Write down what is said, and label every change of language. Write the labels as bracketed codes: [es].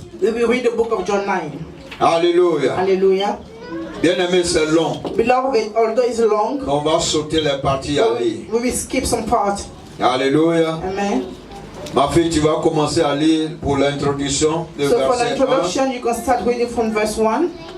[en] We will read the book of John 9. [fr] Alléluia. [en] Hallelujah. [fr] Bien aimé, c'est long. [en] Beloved, although it's long, [fr] On va sauter les parties à lire. [en] we will skip some part. [fr] Alléluia. [en] Amen. [fr] Ma fille, tu vas commencer à lire pour l'introduction de [en] So for the [fr] verset 1 [en] introduction, you can start reading from verse 1